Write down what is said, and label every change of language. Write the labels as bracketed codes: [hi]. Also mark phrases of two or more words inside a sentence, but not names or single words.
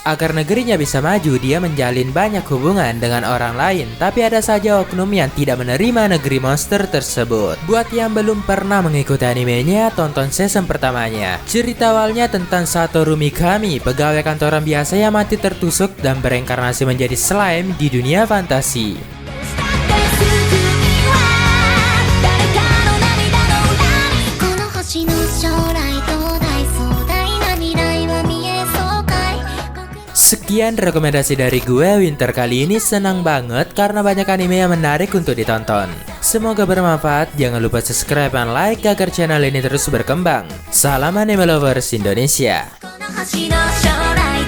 [id] Agar negerinya bisa maju, dia menjalin banyak hubungan dengan orang lain, tapi ada saja oknum yang tidak menerima negeri monster tersebut. Buat yang belum pernah mengikuti animenya, tonton season pertamanya. Cerita awalnya tentang Satoru Mikami, pegawai kantoran biasa yang mati tertusuk dan bereinkarnasi menjadi slime di dunia fantasi. [ja] この星の将来どうだい壮大な未来は見えそうかい [id] Sekian rekomendasi dari gue. Winter kali ini senang banget karena banyak anime yang menarik untuk ditonton. Semoga bermanfaat. Jangan lupa subscribe dan like agar channel ini terus berkembang. Salam [en] anime lovers [id] Indonesia. [ja] この星の将来